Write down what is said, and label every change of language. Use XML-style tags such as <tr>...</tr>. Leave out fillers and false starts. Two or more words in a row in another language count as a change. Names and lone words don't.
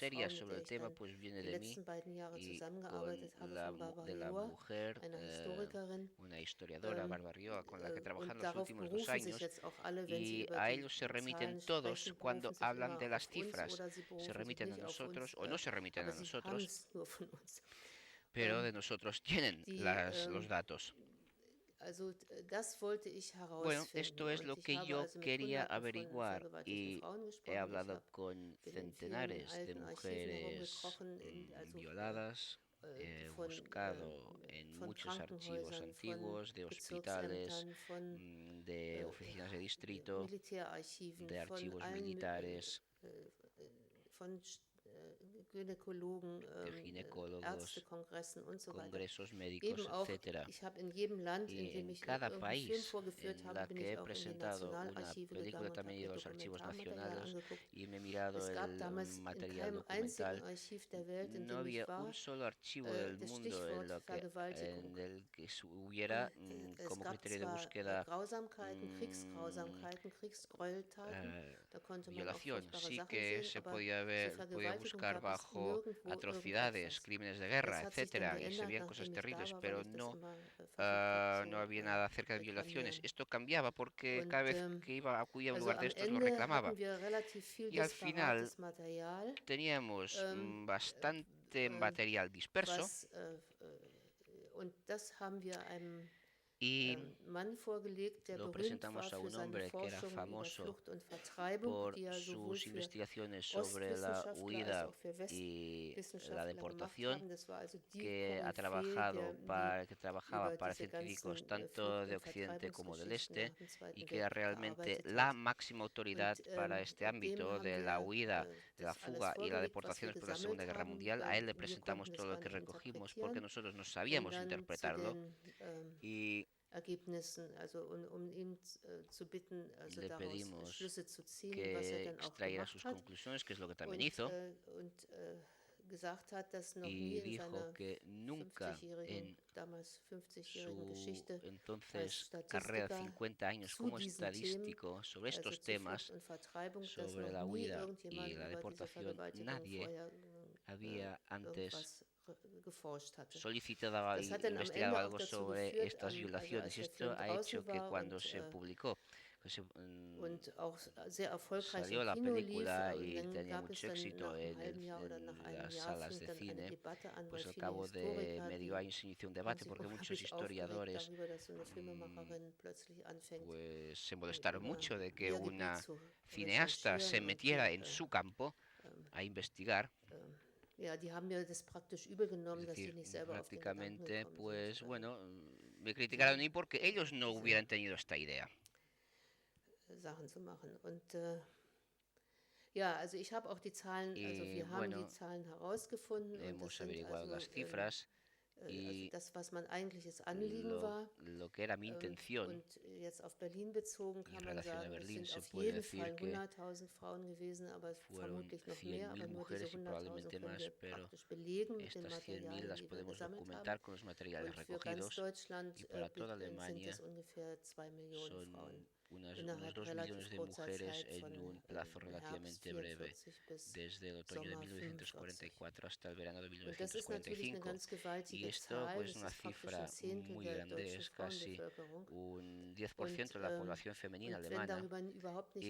<es>seria</es> <de>Frau, mit</de> <es>sobre</es> <de>der</de> <es>el</es> <de>ich</de> <es>tema,</es> <de>dann</de> <es>pues viene</es> <de>die</de> <es>de mí</es> <de>letzten beiden Jahre</de> <es>y</es> <de>zusammengearbeitet</de> <es>con</es> <de>habe,</de> <es>la,</es> <de>von Barbara</de> <es>de la</es> <de>Joa,</de> <es>mujer,</es> <de>einer Historikerin.</de> <es>una historiadora, Bárbara Rioa, con la que trabajé</es> <de>Und</de> <es>los</es> <de>darauf</de> <es>últimos 2</es> <de>berufen sich</de> <es>años.</es> <de>jetzt auch alle, wenn sie</de> <es>Y</es> <de>über</de> <es>a</es> <de>die</de> <es>ellos se remiten</es> <de>Zahlen</de> <es>todos</es> <de>sprechen,</de> <es>cuando</es> <de>berufen sich</de> <es>hablan</es> <de>immer</de> <es>de las</es> <de>auf uns</de> <es>cifras.</es> <de>oder sie</de> <es>Se</es> <de>berufen sich</de> <es>remiten a</es> <de>nicht auf</de> <es>nosotros</es> <de>uns,</de> <es>o no se remiten</es> <de>aber</de> <es>a</es> <de>sie</de> <es>nosotros,</es> <de>haben es nur von uns.</de> <es>pero de nosotros tienen los datos.</es> <de>Also das wollte ich</de> <es>Bueno,</es> <de>herausfinden.</de> <es>esto es</es> <de>Und</de> <es>lo</es> <de>ich</de> <es>que</es> <de>habe</de> <es>yo</es> <de>also mit</de> <es>quería</es> <de>Hunderten von</de> <es>averiguar</es> <de>vergewaltigten</de> <es>y</es> <de>Frauen</de> <es>he</es> <de>gesprochen. Ich</de> <es>hablado</es> <de>habe</de> <es>con</es> <de>bin in vielen</de> <es>centenares de</es> <de>alten Archiven</de> <es>mujeres</es> <de>herumgekrochen, also</de> <es>violadas. He</es> <de>von</de> <es>buscado en</es> <de>von</de> <es>muchos archivos</es> <de>Krankenhäusern, von</de> <es>antiguos, de hospitales,</es> <de>Bezirksämtern, von</de> <es>de oficinas de distrito,</es> <de>Militärarchiven,</de> <es>de</es> <de>von</de> <es>archivos</es> <de>allen</de> <es>militares,</es> <de>von Gynäkologen,</de> <es>de ginecólogos,</es> <de>Ärztekongressen und so weiter.</de> <es>congresos médicos,</es> <de>Eben auch,</de> <es>etc.</es> <de>ich habe in jedem Land, in</de> <es>Y</es> <de>dem</de> <es>en</es> <de>ich</de> <es>cada</es> <de>irgendeinen Film</de> <es>país</es> <de>vorgeführt</de> <es>en</es> <de>habe,</de> <es>la</es> <de>bin</de> <es>que</es> <de>ich</de> <es>he</es> <de>auch in die</de> <es>presentado una</es> <de>Nationalarchive</de> <es>película</es> <de>gegangen und</de> <es>también he</es> <de>habe</de> <es>ido</es> <de>mir</de> <es>a los archivos</es> <de>Dokumentarmaterial</de> <es>nacionales</es> <de>angeguckt.</de> <es>y me he mirado</es> <de>Es gab</de> <es>el</es> <de>damals in</de> <es>material</es> <de>keinem einzigen</de> <es>documental.</es> <de>Archiv der Welt, in</de> <es>No</es> <de>dem ich</de> <es>había</es> <de>war,</de> <es>un solo archivo del</es> <de>das</de> <es>mundo</es> <de>Stichwort</de> <es>en</es> <de>Vergewaltigung.</de> <es>el que hubiera</es> <de>Es</de> <es>como</es> <de>gab</de> <es>criterio de</es> <de>zwar</de> <es>búsqueda</es> <de>Grausamkeiten, Kriegsgrausamkeiten, Kriegsgräueltaten, da konnte man auch</de> <es>violación.</es> <de>furchtbare</de> <es>Sí</es> <de>Sachen</de> <es>que</es> <de>sehen,</de> <es>se</es> <de>aber</de> <es>podía</es> <de>zur</de> <es>ver, podía</es> <de>Vergewaltigung</de> <es>buscar</es> <de>gab es</de> <es>bajo</es> <de>nirgendwo</de> <es>atrocidades,</es> <de>irgendetwas.</de> <es>crímenes de</es> <de>Das</de> <es>guerra,</es> <de>hat sich dann</de> <es>etcétera, y se</es> <de>geändert,</de> <es>veían cosas</es> <de>nachdem ich da</de> <es>terribles,</es> <de>war, weil</de> <es>pero</es> <de>ich das</de> <es>no,</es> <de>immer versucht habe</de> <es>no</es> <de>zu</de> <es>había nada acerca de violaciones.</es> <de>reklamieren.</de> <es>Esto cambiaba porque</es> <de>Und</de> <es>cada vez que acudía a un</es> <de>also</de> <es>lugar de</es> <de>am</de> <es>estos lo</es> <de>Ende</de> <es>reclamaba.</es> <de>hatten wir relativ viel</de> <es>Y al final</es> <de>disparates Material,</de> <es>teníamos bastante material disperso.</es> <de>und das haben wir einem</de> <es>Y</es> <de>Mann vorgelegt, der</de> <es>lo</es> <de>berühmt war</de> <es>presentamos a</es> <de>für</de> <es>un</es> <de>seine</de> <es>hombre que era</es> <de>Forschung über</de> <es>famoso</es> <de>Flucht und Vertreibung,</de> <es>por</es> <de>die er sowohl</de> <es>sus</es> <de>für</de> <es>investigaciones sobre la</es> <de>Ostwissenschaftler als</de> <es>huida</es> <de>auch für</de> <es>y la</es> <de>Westwissenschaftler gemacht</de> <es>deportación,</es> <de>haben. Das war also die</de> <es>que</es> <de>Koryphäe,</de> <es>que</es> <de>die</de> <es>trabajaba</es> <de>über</de> <es>para</es> <de>diese</de> <es>científicos</es> <de>ganzen</de> <es>tanto</es> <de>Flucht-</de> <es>de</es> <de>und</de> <es>Occidente como del</es> <de>Vertreibungsgeschichten</de> <es>Este,</es> <de>nach dem</de> <es>y</es> <de>Zweiten</de> <es>que era</es> <de>Weltkrieg</de> <es>realmente</es> <de>gearbeitet</de> <es>la</es> <de>hat.</de> <es>máxima autoridad para este</es> <de>Dem</de> <es>ámbito</es> <de>haben</de> <es>de la</es> <de>wir</de> <es>huida, de la</es> <de>das alles</de> <es>fuga y la</es> <de>vorgelegt, was wir</de> <es>deportaciones por la Segunda</es> <de>gesammelt</de> <es>Guerra</es> <de>haben,</de> <es>Mundial. A</es> <de>weil</de> <es>él le</es> <de>wir</de> <es>presentamos</es> <de>konnten es</de> <es>todo lo</es> <de>gar</de> <es>que</es> <de>nicht</de> <es>recogimos porque</es> <de>interpretieren,</de> <es>nosotros no</es> <de>um</de> <es>sabíamos</es> <de>dann zu</de> <es>interpretarlo</es> <de>den</de> <es>y</es> <de>Ergebnissen, also ihn zu bitten, also</de> <es>le</es> <de>daraus</de> <es>pedimos</es> <de>Schlüsse zu ziehen, was er</de> <es>que</es> <de>dann auch</de> <es>extrayera</es> <de>gemacht</de> <es>sus</es> <de>hat</de> <es>conclusiones, que es lo que también hizo,</es> <de>gesagt hat, dass noch</de> <es>y</es> <de>nie in</de> <es>dijo</es> <de>seiner</de> <es>que nunca en</es> <de>damals 50-jährigen</de> <es>su</es> <de>Geschichte als</de> <es>entonces carrera de</es> <de>Statistiker</de> <es>50 años</es> <de>zu</de> <es>como</es> <de>diesen Themen,</de> <es>estadístico sobre</es> <de>also</de> <es>estos</es> <de>zu Flucht</de> <es>temas,</es> <de>und Vertreibung, dass</de> <es>sobre</es> <de>noch</de> <es>la</es> <de>nie</de> <es>huida</es> <de>irgendjemand</de> <es>y la</es> <de>über diese</de> <es>deportación,</es> <de>Vergewaltigung</de> <es>nadie</es> <de>vorher</de> <es>había antes</es> <de>irgendwas geforscht hatte.</de> <es>solicitado</es> <de>Das</de> <es>y</es> <de>hat dann am</de> <es>investigado</es> <de>Ende auch</de> <es>algo</es> <de>dazu</de> <es>sobre</es> <de>geführt,</de> <es>estas</es> <de>also</de> <es>violaciones.</es> <de>als</de> <es>Y</es> <de>der Film</de> <es>esto ha</es> <de>draußen</de> <es>hecho que</es> <de>war</de> <es>cuando se publicó, que</es> <de>und auch sehr erfolgreich</de> <es>salió</es> <de>im</de> <es>la</es> <de>Kino lief,</de> <es>película y</es> <de>dann</de> <es>tenía</es> <de>gab es</de> <es>mucho</es> <de>dann</de> <es>éxito</es> <de>nach einem halben Jahr oder nach</de> <es>en</es> <de>einem</de> <es>las</es> <de>Jahr</de> <es>salas</es> <de>fing</de> <es>de</es> <de>dann eine</de> <es>cine,</es> <de>Debatte an, weil</de> <es>pues al</es> <de>viele</de> <es>cabo de</es> <de>Historiker,</de> <es>medio</es> <de>die</de> <es>año se inició un</es> <de>haben</de> <es>debate</es> <de>sich</de> <es>porque muchos</es> <de>unglaublich aufgeregt</de> <es>historiadores</es> <de>darüber, dass so eine Filmemacherin plötzlich anfängt,</de> <es>pues se molestaron</es> <de>über</de> <es>mucho de que</es> <de>ihr Gebiet</de> <es>una</es> <de>zu</de> <es>cineasta se</es> <de>recherchieren</de> <es>metiera en su campo a investigar.</es> <de>ja, die haben mir das praktisch übel genommen,</de> <es>Es</es> <de>dass sie</de> <es>decir,</es> <de>nicht selber auf den Gedanken</de> <es>prácticamente,</es> <de>gekommen</de> <es>pues</es> <de>sind.</de> <es>bueno, me criticaron a mí porque ellos no hubieran tenido esta idea.</es> <de>Sachen zu machen. Und ja, also ich habe auch die Zahlen, also wir haben die Zahlen herausgefunden und das sind</de> <es>las cifras</es> <de>also das, was mein eigentliches Anliegen war.</de> <es>Lo que era mi intención.</es> <de>Und jetzt auf Berlin bezogen kann man sagen, es sind auf</de> <es>puede</es> <de>jeden</de> <es>decir</es> <de>Fall 100.000 Frauen gewesen, aber vermutlich noch mehr. Aber nur diese 100.000 können wir praktisch belegen mit den Materialien, die wir gesammelt haben.</de> <es>Con los materiales</es> <de>Und für ganz</de> <es>recogidos.</es> <de>Deutschland</de> <es>Y para toda</es> <de>sind</de> <es>Alemania</es> <de>es ungefähr 2 Millionen Frauen.</de> <es>Unas</es> <de>Innerhalb</de> <es>2</es> <de>relativ</de> <es>millones de</es> <de>kurzer</de> <es>mujeres</es> <de>Zeit</de> <es>en</es> <de>von</de> <es>un plazo relativamente breve,</es> <de>44 bis</de> <es>desde el otoño de</es> <de>Sommer</de> <es>1944 hasta el verano de</es> <de>Und das ist natürlich eine</de> <es>1945.</es> <de>ganz gewaltige</de> <es>Y esto</es> <de>Zahl,</de> <es>pues</es> <de>das</de> <es>una</es> <de>ist praktisch</de> <es>cifra</es> <de>ein Zehntel</de> <es>muy</es> <de>der</de> <es>grande,</es> <de>deutschen</de> <es>es casi</es> <de>Frauenbevölkerung.</de> <es>un 10% de la población femenina</es> <de>Und wenn</de> <es>alemana.</es> <de>darüber überhaupt nicht</de>